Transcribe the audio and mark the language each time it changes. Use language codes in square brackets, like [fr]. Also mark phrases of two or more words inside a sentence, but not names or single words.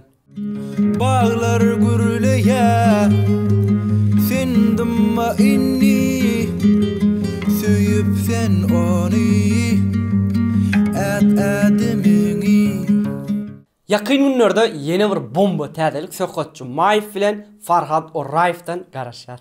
[tk] Bağlar gürleýär, sen dymma inni, söýüp sen ony, adamyny. [tr] Yakın günlerde yeni bir bomba [tk] täzelik söhbetçi Maif bilen Farhad Orayev'dan garaşar.